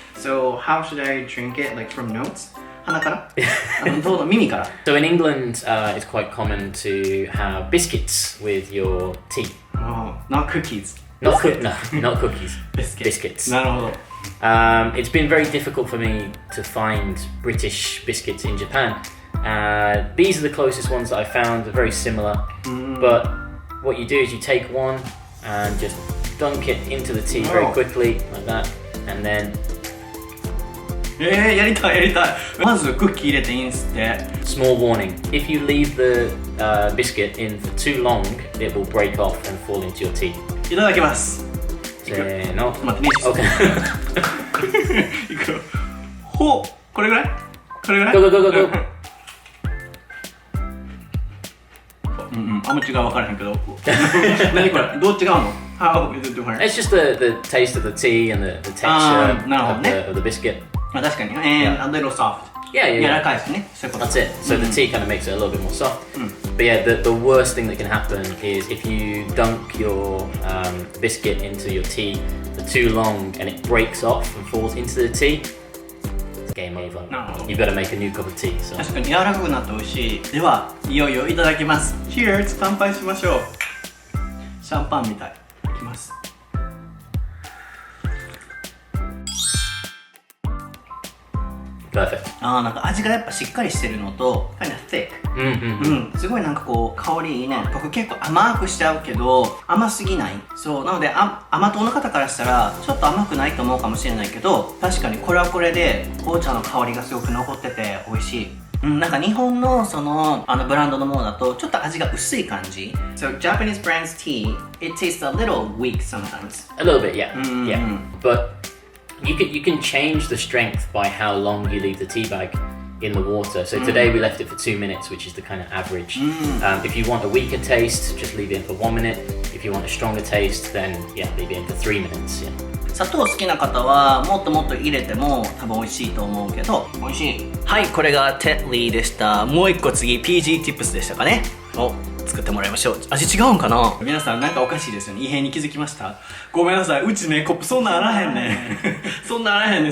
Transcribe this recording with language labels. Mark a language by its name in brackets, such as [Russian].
[English] So how should I drink it? Like from notes? 鼻からどうぞ耳から。 So in England, it's quite common to have biscuits with your tea. Not cookies. No, not cookies. Biscuits. [Japanese] なるほど。 [English] It's been very difficult for me to find British biscuits in Japan. These are the closest ones that I found. They're very similar. But what you do is you take one and just dunk it into the tea very quickly, like that, and then... [Japanese] やりたい。まずクッキー入れていいんすって。 [English] Small warning. If you leave the biscuit in for too long, it will break off and fall into your tea. [Japanese] いただきます。せーの。待って、いくよ。ほう、これぐらい [English] Go, go, go, go, go. [Japanese] あんま違う分からへんけど何これどう違うの How is it different? [English] It's just the taste of the tea and the texture of the biscuit. 確かに a little soft. Yeah. [Japanese] 柔らかいですね。 [English] That's it. So the tea kind of makes it a little bit more soft. But yeah, the worst thing that can happen is if you dunk your biscuit into your tea for too long and it breaks off and falls into the tea, it's game over. You've got to make a new cup of tea. So. [Japanese] 確かに柔らかくなって美味しい。では、いよいよいただきます。 Cheers! 乾杯しましょう。シャンパンみたい。いきます。 [English] Perfect. [Japanese] なんか味がやっぱしっかりしてるのと、 kind of thick。すごいなんかこう香りいいね。僕結構甘くしちゃうけど、甘すぎない。そうなので甘党の方からしたらちょっと甘くないと思うかもしれないけど、確かにこれはこれで紅茶の香りがすごく残ってて美味しい。なんか日本のそのブランドのものだとちょっと味が薄い感じ。 [English] So Japanese brand's tea, it tastes a little weak sometimes. A little bit, yeah. But you can change the strength by how long you leave the tea bag in the water. So today we left it for 2 minutes, which is the kind of average. If you want a weaker taste, just leave it in for 1 minute. If you want a stronger taste, then leave it in for 3 minutes. [Japanese] 砂糖好きな方はもっともっと入れても多分美味しいと思うけど、美味しい。はい、これがテッリーでした。もう一個次 PG Tips でしたかね。作ってもらいましょう。味違うんかな。皆さんなんかおかしいですよね。異変に気づきました。ごめんなさい、うちねコップそんなあらへんねそんなあらへんね。